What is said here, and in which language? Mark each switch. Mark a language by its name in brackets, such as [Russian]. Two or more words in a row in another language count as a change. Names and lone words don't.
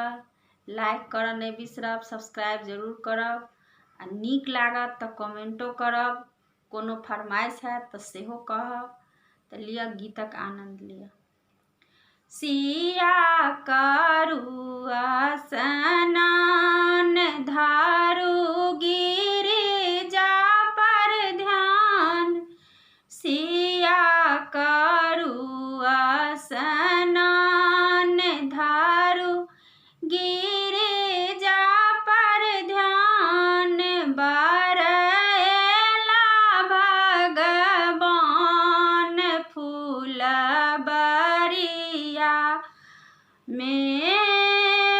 [Maithili] लाइक करऽ नहि बिसरब, सब्सक्राइब जरूर करब आ नीक लागत तऽ कमेंटो करब। कोनो फरमाइश हैत तऽ सेहो कहब। तऽ लिअ गीतक आनंद लिअ। सिया करुआ स्नान धारू गिरिजा पर ध्यान। सिया करुआ स्नान धारू गिरिजा पर ध्यान। बरएला भगवान फूलबरिया में।